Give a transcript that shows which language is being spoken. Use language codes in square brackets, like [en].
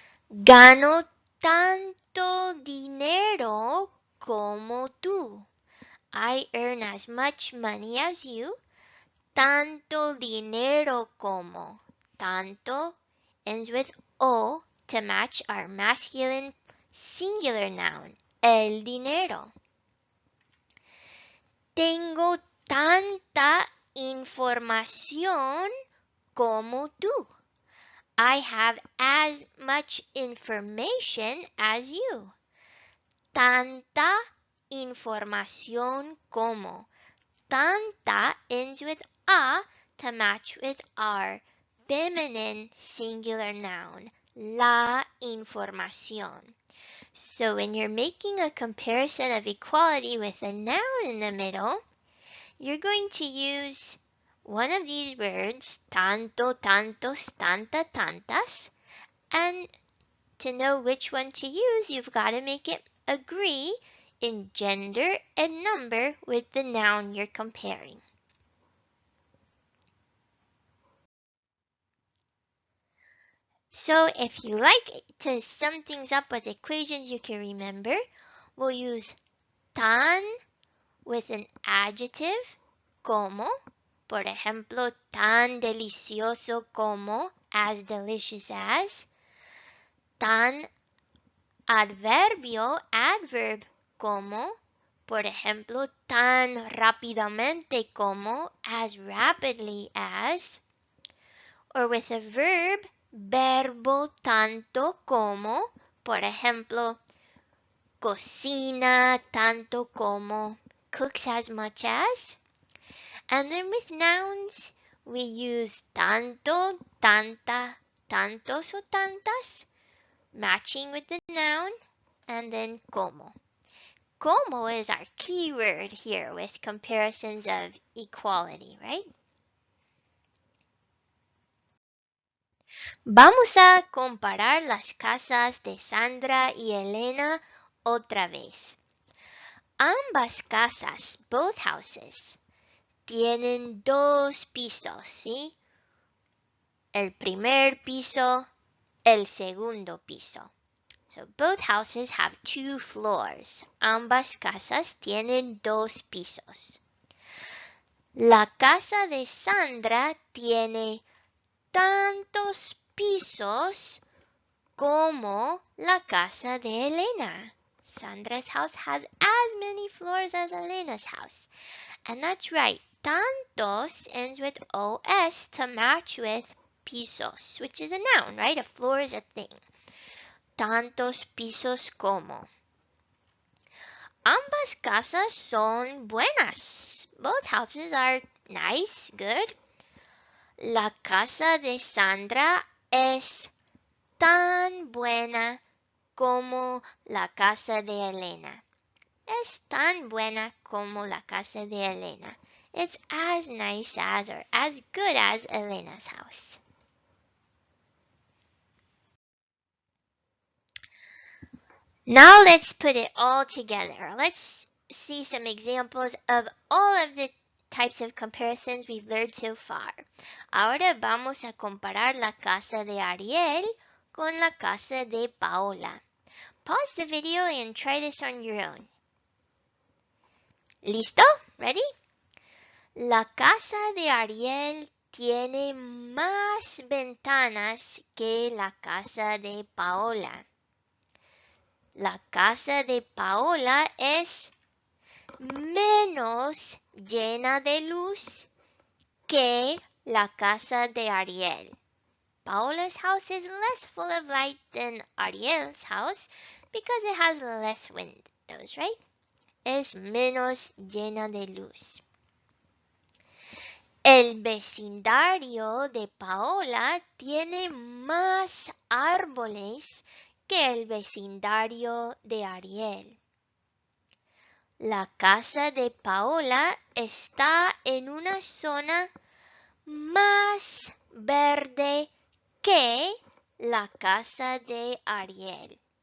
[es] Gano tanto dinero como tú. [en] I earn as much money as you. [es] Tanto dinero como. [en] Tanto ends with o to match our masculine singular noun, el dinero. [es] Tengo tanta información como tú. [en] I have as much information as you. [es] Tanta información como. [en] Tanta ends with a to match with our feminine singular noun, la información. So when you're making a comparison of equality with a noun in the middle, you're going to use one of these words, tanto, tantos, tanta, tantas, and to know which one to use, you've got to make it agree in gender and number with the noun you're comparing. So if you like to sum things up with equations you can remember, we'll use tan with an adjective, como. [es] Por ejemplo, tan delicioso como, [en] as delicious as. [es] Tan adverbio, [en] adverb, [es] como. Por ejemplo, tan rápidamente como, [en] as rapidly as. Or with a verb, [es] verbo tanto como. Por ejemplo, cocina tanto como, [en] cooks as much as. And then with nouns, we use tanto, tanta, tantos o tantas, matching with the noun, and then como. Como is our key word here with comparisons of equality, right? [es] Vamos a comparar las casas de Sandra y Elena otra vez. Ambas casas, [en] both houses, [es] tienen dos pisos, ¿sí? El primer piso, el segundo piso. [en] So both houses have two floors. [es] Ambas casas tienen dos pisos. La casa de Sandra tiene tantos pisos como la casa de Elena. [en] Sandra's house has as many floors as Elena's house. And that's right. Tantos ends with os to match with pisos, which is a noun, right? A floor is a thing. [es] Tantos pisos como. Ambas casas son buenas. [en] Both houses are nice, good. [es] La casa de Sandra es tan buena como la casa de Elena. Es tan buena como la casa de Elena. [en] It's as nice as or as good as Elena's house. Now let's put it all together. Let's see some examples of all of the types of comparisons we've learned so far. [es] Ahora vamos a comparar la casa de Ariel con la casa de Paola. [en] Pause the video and try this on your own. [es] ¿Listo? [en] Ready? [es] La casa de Ariel tiene más ventanas que la casa de Paola. La casa de Paola es menos llena de luz que la casa de Ariel. [en] Paola's house is less full of light than Ariel's house because it has less windows, right? [es] Es menos llena de luz. El vecindario de Paola tiene más árboles que el vecindario de Ariel. La casa de Paola está en una zona más verde que la casa de Ariel.